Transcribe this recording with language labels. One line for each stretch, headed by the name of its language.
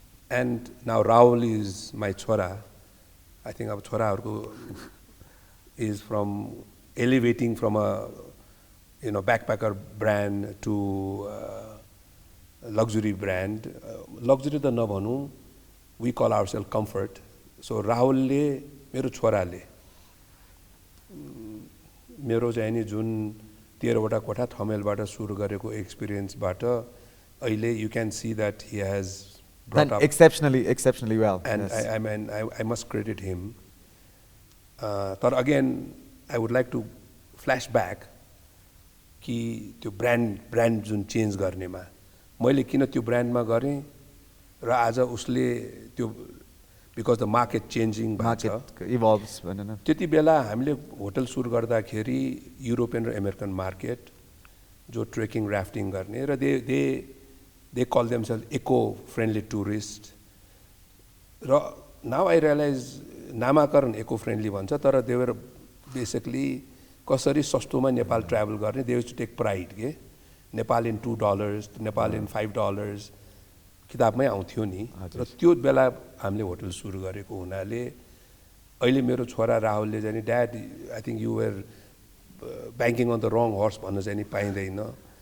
English: And now Rahul is my chora. I think our chora is from elevating from a backpacker brand to luxury brand. Luxury the nabhanu, we call ourselves comfort.
Nepali: So Rahul le मेरो छोराले मेरो चाहिँ नि जुन 13 वटा कोठा थमेलबाट सुरु गरेको एक्सपिरियन्सबाट अहिले
English: you can see that he has brought up exceptionally well. And yes. I must credit him. But again, I would like to flash back
Nepali: कि त्यो brand जुन change गर्नेमा मैले किन त्यो ब्रान्डमा गरेँ र आज उसले त्यो
English: because the market changing market evolves.
Nepali: त्यति बेला हामीले होटल सुरु गर्दाखेरि युरोपियन र अमेरिकन मार्केट जो ट्रेकिङ राफ्टिङ गर्ने र
English: they call themselves eco-friendly tourist.
Nepali: Now I realize नामाकरण eco-friendly भन्छ तर
English: they were basically
Nepali: कसरी सस्तोमा नेपाल ट्राभल गर्ने,
English: they used to take pride
Nepali: के नेपाल in $2, नेपाल in $5 किताबमै आउँथ्यो नि र त्यो बेला हामीले होटल सुरु गरेको हुनाले अहिले मेरो छोरा राहुलले चाहिँ dad
English: I think you were banking on the wrong horse
Nepali: भन्न चाहिँ नि पाइँदैन.